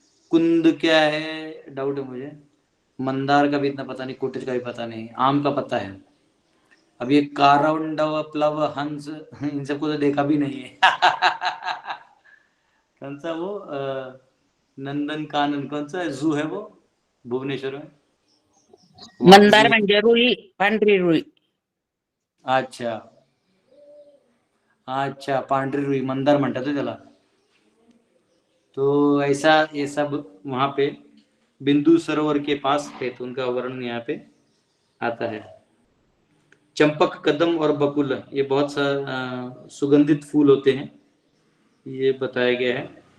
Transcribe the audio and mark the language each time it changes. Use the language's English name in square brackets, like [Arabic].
[Hindi] कुंद क्या है डाउट है मुझे. मंदार का भी इतना पता नहीं, कुटिज का भी पता नहीं. आम का पता है. अब ये कारंडव, प्लव, हंस, इन सबको तो देखा भी नहीं है. कौन सा वो नंदन कानन कौन सा जू है वो भुवनेश्वर में? [Marathi] मंदार म्हणजे रुई, पांढरी रुई. [Hindi] अच्छा अच्छा, [Marathi] पांढरी रुई मंदार म्हणतात त्याला. [Hindi] तो ऐसा ये सब वहां पे बिंदु सरोवर के पास थे, तो उनका वर्णन यहाँ पे आता है. चंपक, कदम और बकुल ये बहुत सा सुगंधित फूल होते हैं, ये बताया गया है.